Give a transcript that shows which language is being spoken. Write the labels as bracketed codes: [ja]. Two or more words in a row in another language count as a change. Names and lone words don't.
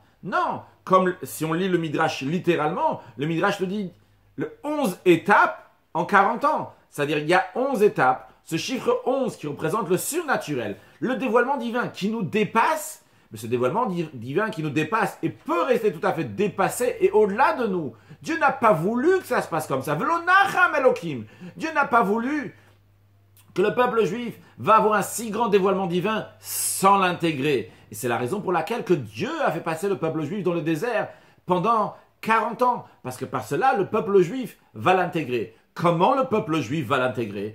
[fr] Non, comme si on lit le Midrash littéralement, le Midrash te dit le 11 étapes en 40 ans. C'est-à-dire il y a 11 étapes, ce chiffre 11 qui représente le surnaturel, le dévoilement divin qui nous dépasse, mais ce dévoilement divin qui nous dépasse et peut rester tout à fait dépassé et au-delà de nous. Dieu n'a pas voulu que ça se passe comme ça. [he] ולא נחם אלקים. [fr] Dieu n'a pas voulu que le peuple juif va avoir un si grand dévoilement divin sans l'intégrer. Et c'est la raison pour laquelle que Dieu a fait passer le peuple juif dans le désert pendant 40 ans. Parce que par cela, le peuple juif va l'intégrer. Comment le peuple juif va l'intégrer?